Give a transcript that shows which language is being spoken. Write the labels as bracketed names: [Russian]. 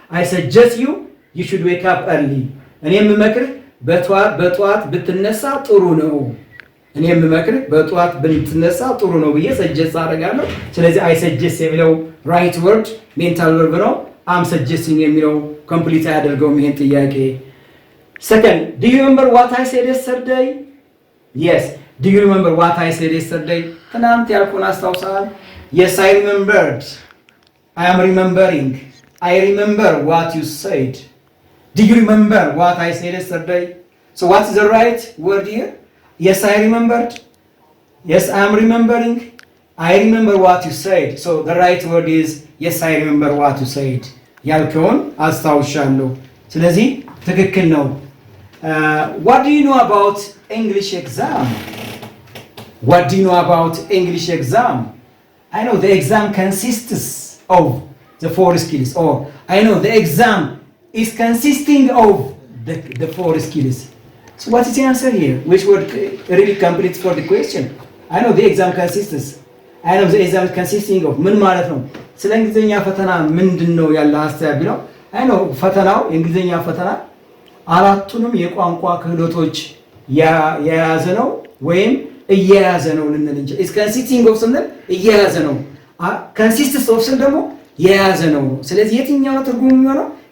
[English] I suggest you should wake up early. [Amharic] እኔ የምመክርህ በጠዋት ብትነሳ ጥሩ ነው። እኔ የምመክርህ በጠዋት ብትነሳ ጥሩ ነው ብዬ ሰጀስት አደርጋለሁ። ስለዚህ [English] I suggest [Amharic] የሚለው right word mental verb ነው። [English] I'm suggesting [Amharic] የሚለው complete አያደርገውም ይሄን ጥያቄ። [English] Second, do you remember what I said yesterday? Yes. Do you remember what I said yesterday? [Amharic] ትናንት ያልኩን አስታውሳል? [English] Yes, I remembered. I am remembering. I remember what you said. Do you remember what I said yesterday? So what is the right word here? Yes, I remembered. Yes, I am remembering. I remember what you said. So the right word is yes, I remember what you said. [Amharic] ያልከውን አስታውሻለሁ። ስለዚህ ትክክል ነው። [English] What do you know about English exam? What do you know about English exam? I know the exam consists of the four skills, or I know the exam is consisting of the four skills. So what is the answer here? Which word really completes for the question? I know the exam consists. I know the exam consisting of [Amharic] ምን ማለት ነው? ስለ እንግሊዝኛ ፈተና ምንድነው ያለ ሐሳብ ቢለው I know ፈተናው የእንግሊዝኛ ፈተና አራቱንም የቋንቋ ክህሎቶች የያዘ ነው ወይም እየያዘ ነው ልንል እንችላለን። [English] is consisting of [Amharic] ስንል እየያዘ ነው። consists of ስንል ደግሞ የያዘ ነው። ስለዚህ የትኛው ነው ትርጉሙ የሚሆነው?